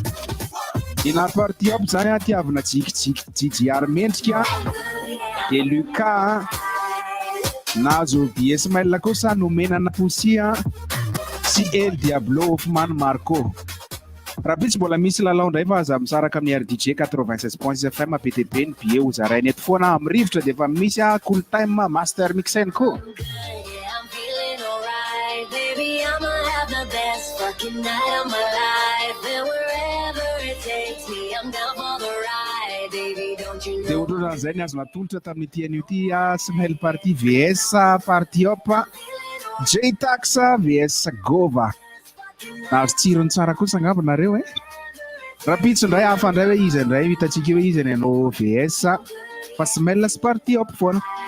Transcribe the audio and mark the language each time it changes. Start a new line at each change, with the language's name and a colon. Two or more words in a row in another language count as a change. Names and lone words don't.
Malagasy: Ina
English: party hop
Malagasy: zany a tiavina Jiji mendrika dia Lucas nahazo
French: billet semaine
Malagasy: kosa nomenana Posia sy El Diablo Hoffman Marco. Rapitsy mbola misy lalao ndray fa aza misaraka amin'ny RDJ 96.6 FM PTP ny billet ho zarainy eto foana amin'ny rivotra dia efa misy
English: a cool time
Malagasy: Mastermixx ko.
English: Baby, I'ma have the best fucking night of my life. And wherever it takes me, I'm down for the ride. Baby, don't you
Malagasy: Dia
English: know?
Malagasy: ohatrana izay ny azo natolotra tamin'ny TNUT semaine
English: party VS party hop
Malagasy: Jaytaxx VS Gova. Nahazo tsirony tsara kosa angamba nareo e. Rapitsy indray hafa indray hoe izy indray hitantsika hoe izy nanao VS fa semaine sy
English: party hop
Malagasy: foana.